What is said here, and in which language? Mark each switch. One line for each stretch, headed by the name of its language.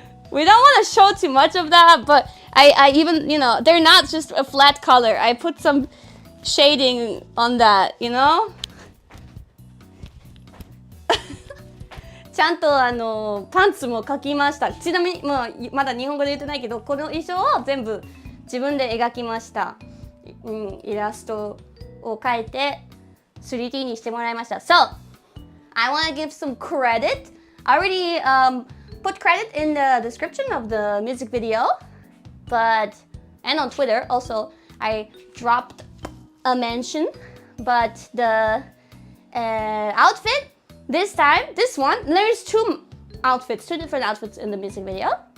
English: We don't want to show too much of that, but I even, you know, they're not just a flat color. I put some shading on that, you know?
Japanese: ちゃんとパンツも描きました。ちなみにまだ日本語で言ってないけど、この衣装を全部自分で描きました。イラストを描いて 3D にしてもらいました。
English: So, I want to give some credit. I already put put credit in the description of the music video, and on Twitter also I dropped a mention, but the outfit this time, this one, there's two different outfits in the music video.